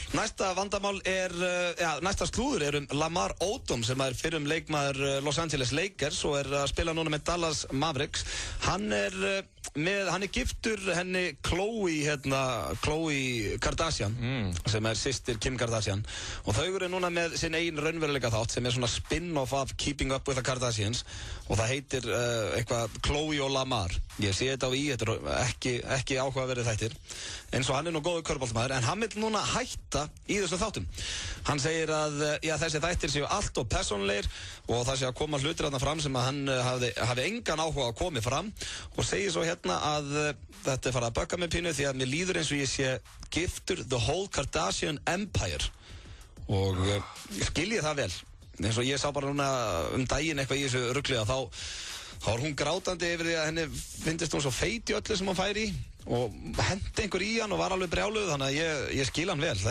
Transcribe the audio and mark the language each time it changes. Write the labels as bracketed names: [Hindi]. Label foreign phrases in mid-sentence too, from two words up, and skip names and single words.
[Icelandic] Næsta vandamál er, næsta slúður er Lamar Odom sem er fyrrum leikmaður Los Angeles Lakers og er að spila núna með Dallas Mavericks. Hann er giftur henni Khloe Kardashian sem er systir Kim Kardashian og þau eru núna með sinn eigin raunveruleika þátt sem er svona spin-off af Keeping Up with the Kardashians og það heitir eitthvað Khloe og Lamar. Ég sé þetta á þetta er ekki áhugaverðir þættir eins og hann er nú góður körfuboltamaður en hann vil núna hætta í þessum þáttum. Hann segir að þessi þættir séu allt og persónulegir og það sé að koma hlutir þarna fram sem að hann hafi engan áhuga að komi fram og segir svo hérna að þetta er farið að bögga með pínu því að mér líður eins og ég sé giftur [English] the whole Kardashian Empire [Icelandic] og skilji það vel eins og ég sá bara núna daginn eitthvað í þessu rugli að þá er hún grátandi yfir því að henni finnst hún svo feit í öllu sem hún fær í og hendi einhver í hann og var alveg brjáluð þannig að ég skil hann vel.